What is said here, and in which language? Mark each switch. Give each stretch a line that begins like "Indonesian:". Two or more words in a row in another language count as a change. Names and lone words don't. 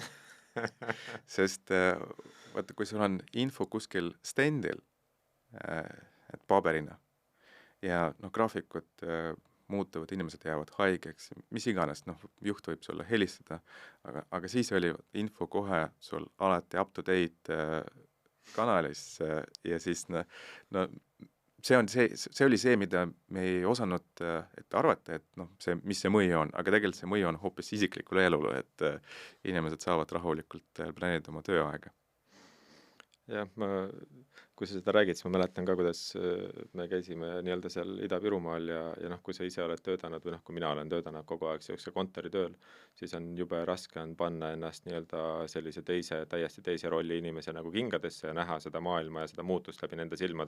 Estonian: Sest vaata, kui sul on info kuskil stendil, et paberina ja graafikud muutuvad, inimesed jäävad haigeks, mis iganes, juht võib sulle helistada, aga siis oli info kohe sul alati
English: up to date
Estonian: kanalis ja siis see oli see, mida me ei osanud arvata, et mis see mõju on, aga tegelikult see mõju on hoopis isiklikule elule, et inimesed saavad rahulikult planeerida oma tööaega. Jah, kui sa seda räägid, siis ma mäletan ka, kuidas me käisime nii-öelda seal Ida-Virumaal ja kui sa ise oled töötanud või kui mina olen töötanud kogu aeg sellise kontoritööl, siis on jube raske on panna ennast nii-öelda sellise täiesti teise rolli inimese nagu kingadesse ja näha seda maailma ja seda muutust läbi nende silmade.